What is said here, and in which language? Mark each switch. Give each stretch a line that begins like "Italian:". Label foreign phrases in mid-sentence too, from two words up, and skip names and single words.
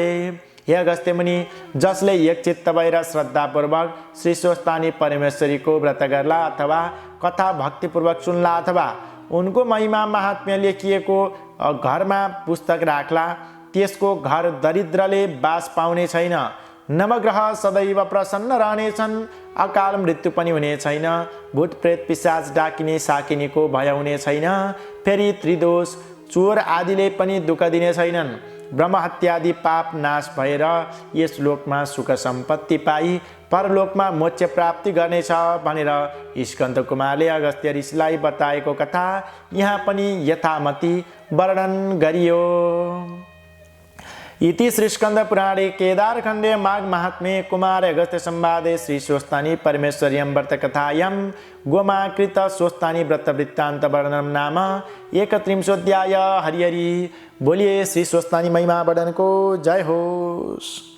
Nepali: हे अगस्त्य मुनि, जसले एकचित्त भएर श्रद्धापूर्वक श्री स्वस्तानी परमेश्वरीको व्रत गर्ला अथवा कथा भक्तिपूर्वक सुन्ला अथवा उनको महिमा महात्म्य लेखिएको घरमा पुस्तक राख्ला, त्यसको घर दरिद्रले बास पाउने छैन। नवग्रह सदैव प्रसन्न रहनेछन्। अकाल मृत्यु पनि हुने छैन। भूत प्रेत पिशाच डाकिने साकिनेको भय हुने छैन। फेरि त्रिदोष चोर आदिले पनि दुःख दिने छैनन्। ब्रह्महत्यादि पाप नाश भएर यस लोकमा सुख सम्पत्ति पाई परलोकमा मोक्ष प्राप्ति गर्नेछ भनेर स्कन्द कुमारले अगस्त्य ऋषिलाई बताएको कथा यहाँ पनि यथामति वर्णन गरियो।
Sanskrit: इति श्री स्कंद पुराणे केदारखंडे माघ महात्म्ये कुमार अगस्त्य संवादे श्री स्वस्तानी परमेश्वर्यं व्रत कथायां गोमाकृत स्वस्तानी व्रत वृत्तांत वर्णनम नाम 31 हरि हरि।
Nepali: बोलिए श्री स्वस्तानी महिमा वर्णन को जय होस।